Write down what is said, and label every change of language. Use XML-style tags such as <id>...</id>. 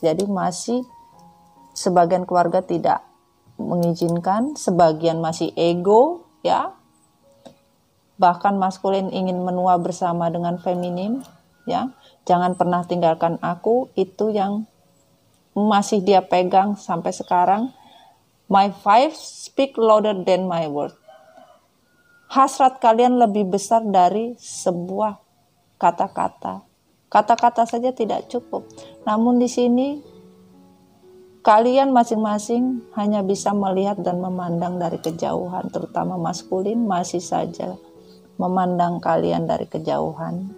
<id>Jadi masih sebagian keluarga tidak mengizinkan, sebagian masih ego, ya. Bahkan maskulin ingin menua bersama dengan feminim, ya. Jangan pernah tinggalkan aku, itu yang masih dia pegang sampai sekarang.</id> <en>My vibes speak louder than my word.</en> <id>Hasrat kalian lebih besar dari sebuah kata-kata. Kata-kata saja tidak cukup. Namun di sini kalian masing-masing hanya bisa melihat dan memandang dari kejauhan, terutama maskulin masih saja memandang kalian dari kejauhan.</id>